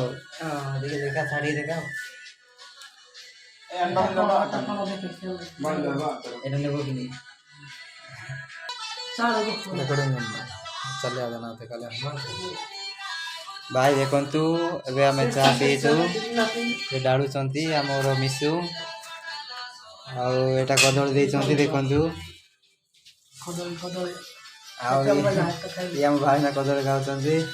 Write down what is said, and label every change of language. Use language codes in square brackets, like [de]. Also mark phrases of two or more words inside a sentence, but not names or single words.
[or] ଟିକେ ଦେଖା ଛାଡ଼ି ଦେଖା [bn] এটা নেব কি নেই [or] ଭାଇ ଦେଖନ୍ତୁ ଏବେ ଆମେ ଚା ପିଇଛୁ ସେ ଡାଳୁଛନ୍ତି ଆମର ମିଶୁ ଆଉ ଏଇଟା କଦଳୀ ଦେଇଛନ୍ତି ଦେଖନ୍ତୁ ଆଉ ଇଏ ଆମ ଭାଇନା କଦଳୀ ଖାଉଛନ୍ତି